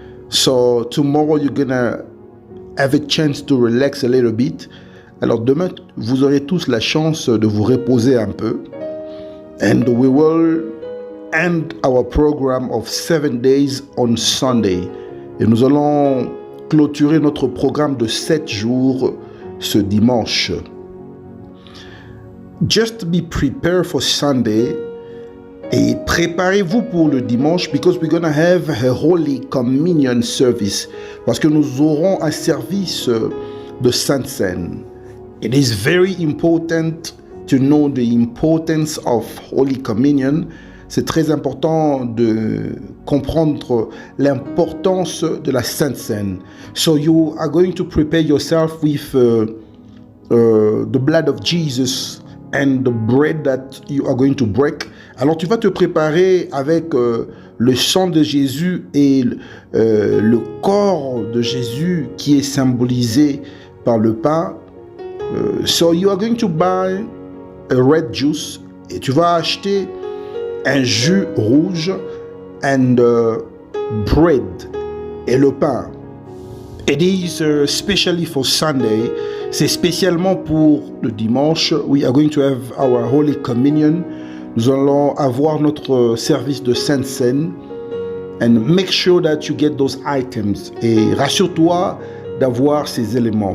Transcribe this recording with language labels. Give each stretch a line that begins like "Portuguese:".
English: So tomorrow you're gonna have a chance to relax a little bit.
French: Alors demain, vous aurez tous la chance de vous reposer un peu.
English: And we will end our program of 7 days on Sunday.
French: Et nous allons clôturer notre programme de 7 jours ce dimanche.
English: Just be prepared for Sunday
French: et préparez-vous pour le dimanche
English: because we're gonna have a Holy Communion service
French: parce que nous aurons un service de Sainte Seine.
English: It is very important to know the importance of Holy Communion.
French: C'est très important de comprendre l'importance de la Sainte Seine.
English: So you are going to prepare yourself with the blood of Jesus and the bread that you are going to break.
French: Alors tu vas te préparer avec le sang de Jésus et le corps de Jésus qui est symbolisé par le pain.
English: So you are going to buy a red juice
French: et tu vas acheter un jus rouge
English: and bread
French: et le pain.
English: It is especially for Sunday.
French: C'est spécialement pour le dimanche.
English: We are going to have our Holy Communion.
French: Nous allons avoir notre service de Sainte Seine.
English: And make sure that you get those items.
French: Et rassure-toi d'avoir ces éléments.